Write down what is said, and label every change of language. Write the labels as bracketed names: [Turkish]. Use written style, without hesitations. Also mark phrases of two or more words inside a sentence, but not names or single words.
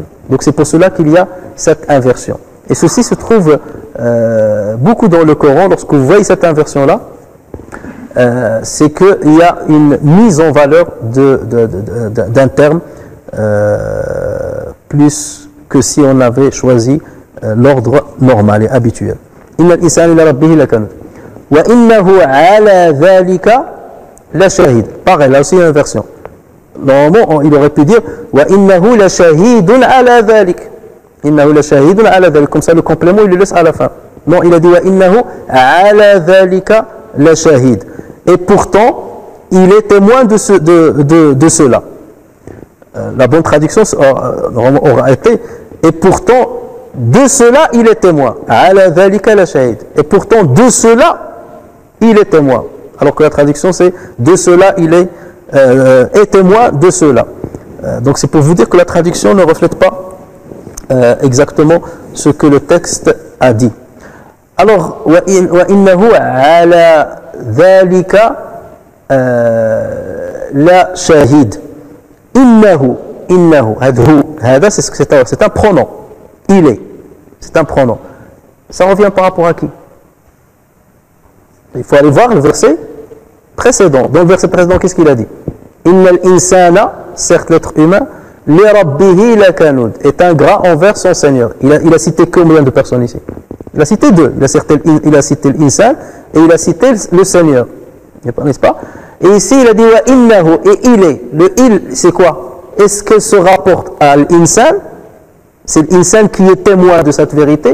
[French] Donc c'est pour cela qu'il y a cette inversion. Et ceci se trouve beaucoup dans le Coran. Lorsque vous voyez cette inversion-là, c'est qu'il y a une mise en valeur d'un terme plus que si on avait choisi l'ordre normal et habituel. [Arabic] إن الإنسان إلى ربه لكنود. وإنه على ذلك لشهيد. [French] Pareil, là aussi il y a une version. Normalement, il aurait pu dire [Arabic] وإنه لشهيد على ذلك. إنه لشهيد على ذلك. [French] Comme ça, le complément, il le laisse à la fin. Non, il a dit [Arabic] وإنه على ذلك لشهيد. [French] Et pourtant, il est témoin de cela. La bonne traduction aura été et pourtant, de cela, il est témoin. [Arabic] على ذلك لشهيد. [French] Et pourtant, de cela, il est témoin. Alors que la traduction, c'est de cela, il est témoin de cela. Donc, c'est pour vous dire que la traduction ne reflète pas exactement ce que le texte a dit. Alors, [Arabic] وإنه على ذلك لشهيد. [French] Innahu, c'est un pronom. Il est. C'est un pronom. Ça revient par rapport à qui? Il faut aller voir le verset précédent. Dans le verset précédent, qu'est-ce qu'il a dit? [Arabic] إن الإنسان, [French] certes l'être humain, [Arabic] لربه لكنود, [French] est ingrat envers son Seigneur. Il a cité combien de personnes ici? Il a cité deux. Il a cité l'insan et il a cité le Seigneur. N'est-ce pas? Et ici, il a dit [Arabic] وإنه, [French] et il est. Le il, c'est quoi? Est-ce qu'elle se rapporte à l'insan? C'est l'insan qui est témoin de cette vérité?